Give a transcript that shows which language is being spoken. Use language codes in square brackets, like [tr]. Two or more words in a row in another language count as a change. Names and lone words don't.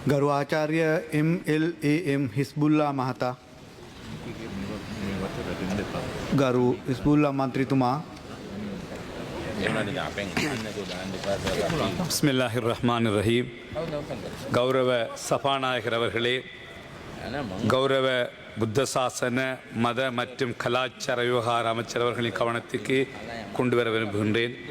[si] ගරු ආචාර්ය MLAM හිස්බුල්ලා මහතා ගරු හිස්බුල්ලා මන්ත්‍රීතුමා [ar] بسم الله الرحمن الرحيم. [ta] கௌரவ சபாநாயகர் அவர்களே, கௌரவ புத்த சாசன மத மற்றும் கலாச்சார விவகார அமைச்சர் அவர்களின் கவனத்துக்கு கொண்டு வர விரும்புகின்றேன்.